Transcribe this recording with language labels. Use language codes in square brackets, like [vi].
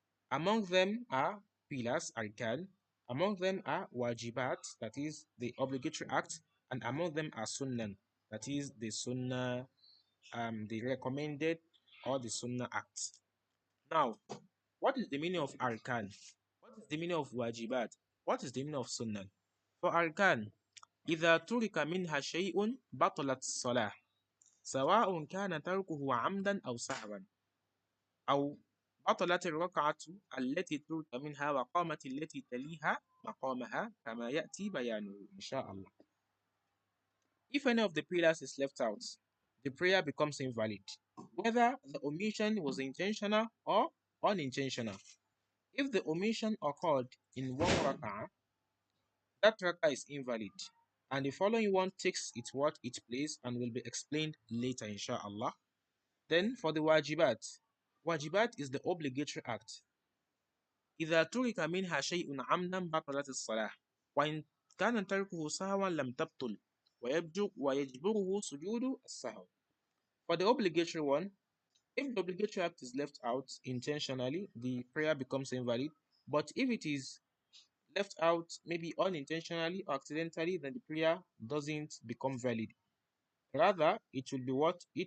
[en] Among them are pillars, arkan. Among them are wajibat, that is the obligatory act, and among them are sunnah, that is the sunnah, the recommended or the sunnah acts. Now, what is the meaning of arkan? What is the meaning of wajibat? What is the meaning of sunnah? For arkan, [ar] إذا ترك منها شيء بطلت الصلاة سواء كان تركه عمدا أو سهوا أو بطلت الركعة التي ترك منها وقامت التي تليها مقامها كما يأتي بيانه إن شاء الله. [en] If any of the pillars is left out, the prayer becomes invalid, whether the omission was intentional or unintentional. If the omission occurred in one rak'ah, that rak'ah is invalid, and the following one takes its place and will be explained later, inshallah. Then for the wajibat, wajibat is the obligatory act. [ar] إذا ترك منها شيء عمدا بطلت الصلاة وإن كان تركه سهوا لم تبطل ويجبره سجود السهو. [en] For the obligatory one, if the obligatory act is left out intentionally, the prayer becomes invalid. But if it is left out maybe unintentionally or accidentally, then the prayer doesn't become valid. Rather, it will be what?